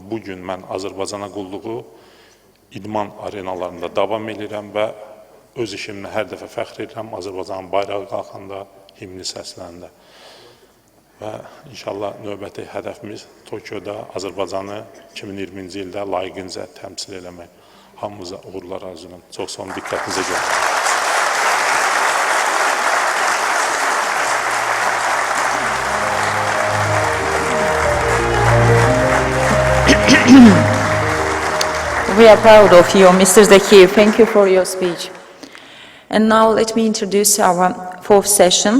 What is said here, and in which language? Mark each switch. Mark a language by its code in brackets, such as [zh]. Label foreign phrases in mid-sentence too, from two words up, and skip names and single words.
[az] Bugün mən Azərbaycana qulluğu idman arenalarında davam edirəm və öz işimlə hər dəfə fəxr edirəm. Azərbaycanın bayrağı qalxanda, himni səsləndə. Və inşallah növbəti hədəfimiz Tokyoda Azərbaycanı 2020-ci ildə layiqincə təmsil eləmək. Hamımıza uğurlar arzulayıram. Çox sağ olun, diqqətinizə görə. [en] We are proud of you, Mr. Zakiyev. Thank you for your speech. And now let me introduce our fourth session.